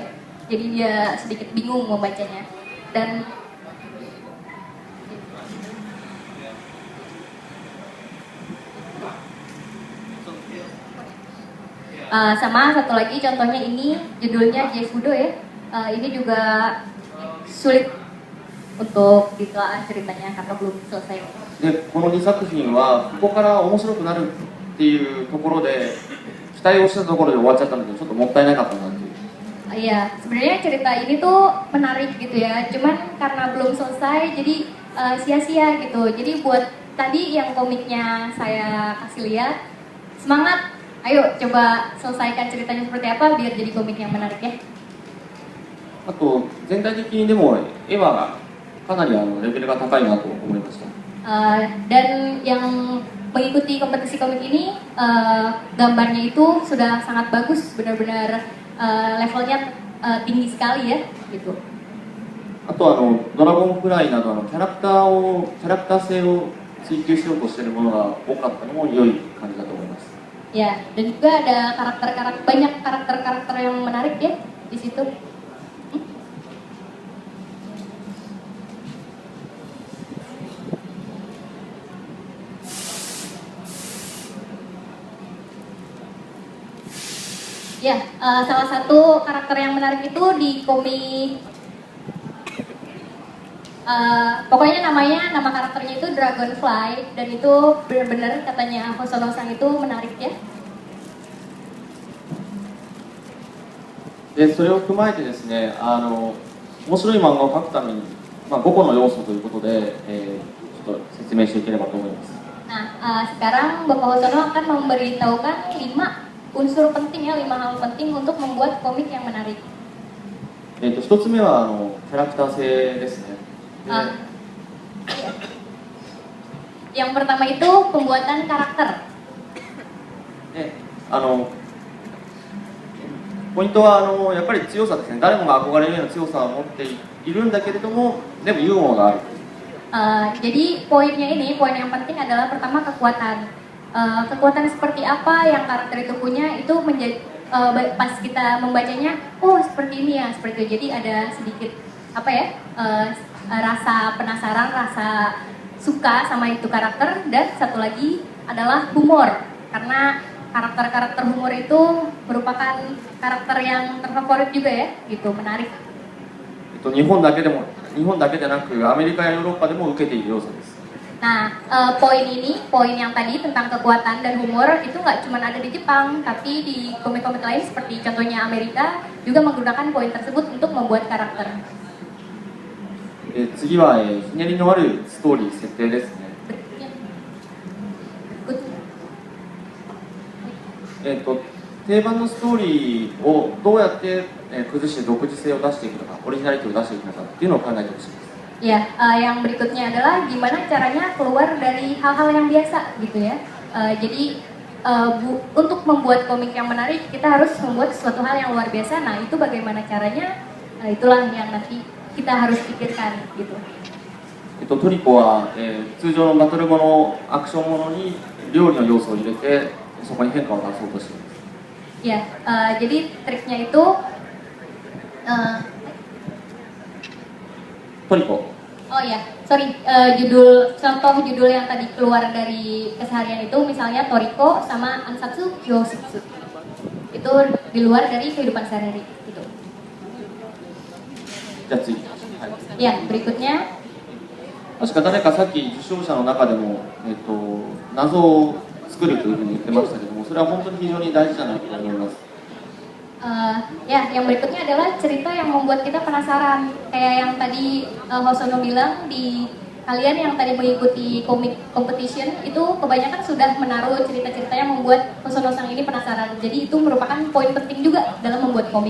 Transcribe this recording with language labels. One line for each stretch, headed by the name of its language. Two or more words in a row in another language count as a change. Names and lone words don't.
Indonesian: Jadi dia sedikit bingung membacanya. Dan sama satu lagi contohnya ini judulnya Jefudo ya. Ini juga sulit untuk ditelaah ceritanya karena belum selesai.
Japanese: で、この2作品はここから面白くなるっていうところで期待をしたところで終わっちゃったのでちょっともったいなかったなっていう。
Indonesian: Iya, sebenarnya cerita ini tuh menarik gitu ya. Cuman karena belum selesai jadi sia-sia gitu. Jadi buat tadi yang komiknya saya kasih lihat, semangat. Ayo coba selesaikan ceritanya seperti apa biar jadi komik yang menarik ya.
Japanese: あと全体的にでも絵はかなりレベルが高いなと思いました。
Indonesian: Dan yang mengikuti kompetisi komik ini gambarnya itu sudah sangat bagus, benar-benar levelnya tinggi sekali ya gitu.
Japanese: あとドラゴンフライなどキャラクター性を追求しようとしているものが多かったのも良い感じだと思います。
Indonesian: Ya, dan juga ada banyak karakter-karakter yang menarik ya di situ. Ya, salah satu karakter yang menarik itu di komik, pokoknya nama karakternya itu Dragonfly, dan itu benar-benar katanya Hosono-san itu menarik ya.
Japanese: で、それを踏まえてですね、面白い漫画を描くために、5個の要素ということで、ちょっと説明していければと思います。
Indonesian: Nah, sekarang Bapak Hosono akan memberitahukan 5 unsur penting ya, 5 hal penting untuk membuat komik yang menarik.
Japanese: 1 つ目はキャラクター性ですね。
Indonesian: Yang pertama itu pembuatan karakter.
Japanese: で、 ポイントはやっぱり強さですね。誰もが憧れるような強さを持っているんだけれども、でもユーモアがある。
Indonesian: Jadi poinnya ini, poin yang penting adalah pertama kekuatan. Kekuatan seperti apa yang karakter itu punya itu menjadi pas kita membacanya, oh seperti ini ya, seperti itu. Jadi ada sedikit apa ya, rasa penasaran, rasa suka sama itu karakter. Dan satu lagi adalah humor, karena karakter-karakter humor itu merupakan karakter yang terfavorit juga ya, gitu, menarik.
Japanese: 日本だけでなくアメリカやヨーロッパでも受けている要素です。
Indonesian: Nah, poin yang tadi tentang kekuatan dan humor itu nggak cuma ada di Jepang, tapi di komik-komik lain seperti contohnya Amerika juga menggunakan poin tersebut untuk membuat karakter.
Japanese: 次は、ひねりのあるストーリー設定ですね。定番のストーリーをどうやって崩して独自性を出していくのか、オリジナリティを出していくのかっていうのを考えてほしいです。
Indonesian: Ya, yang berikutnya adalah gimana caranya keluar dari hal-hal yang biasa gitu ya. Jadi untuk membuat komik yang menarik kita harus membuat sesuatu hal yang luar biasa. Nah itu bagaimana caranya? Itulah yang nanti kita harus pikirkan gitu.
Japanese: トリコは、通常のバトルもの、アクションものに料理の要素を入れてそこに変化を出そうとしています。
Indonesian: Ya, jadi triknya itu Toriko. Oh ya, sorry, contoh judul yang tadi keluar dari keseharian itu misalnya Toriko sama Ansatsu Kyoshitsu. Itu di luar dari kehidupan sehari-hari gitu. Ya, berikutnya.
Japanese: 確か誰かさっき受賞者の中でも、謎を作るというふうに言ってましたけども、それは本当に非常に大事じゃないかと思います。
Indonesian: Ya, yang berikutnya adalah cerita yang membuat kita penasaran. Kayak yang tadi Hosono bilang, di kalian yang tadi mengikuti komik competition itu kebanyakan sudah menaruh cerita-cerita yang membuat Hosono-san ini penasaran. Jadi itu merupakan poin penting juga dalam membuat komik.